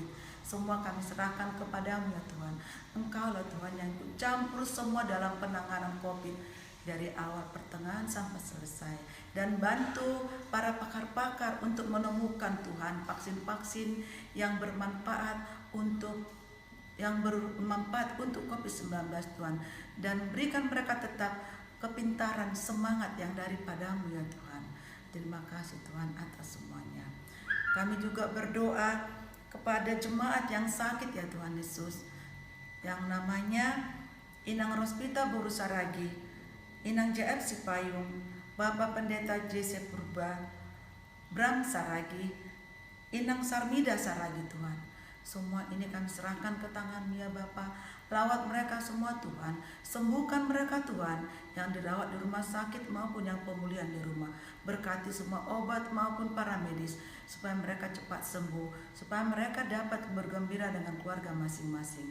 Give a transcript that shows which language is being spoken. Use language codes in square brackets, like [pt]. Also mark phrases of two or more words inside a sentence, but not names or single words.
[id] Semua kami serahkan kepadamu ya Tuhan. Engkaulah Tuhan yang ikut campur semua dalam penanganan COVID dari awal pertengahan sampai selesai, dan bantu para pakar-pakar untuk menemukan Tuhan vaksin-vaksin yang bermanfaat untuk COVID-19 Tuhan, dan berikan mereka tetap kepintaran, semangat yang daripadamu ya Tuhan. Terima kasih Tuhan atas semuanya. Kami juga berdoa kepada jemaat yang sakit ya Tuhan Yesus, yang namanya Inang Rospita Boru Saragi, Inang JF Sipayung, Bapak Pendeta JC Purba, Bram Saragi, Inang Sarmida Saragi Tuhan. Semua ini kami serahkan ke tangan-Mu ya Bapa. Lawat mereka semua Tuhan. Sembuhkan mereka Tuhan, yang dirawat di rumah sakit maupun yang pemulihan di rumah. Berkati semua obat maupun para medis, supaya mereka cepat sembuh, supaya mereka dapat bergembira dengan keluarga masing-masing.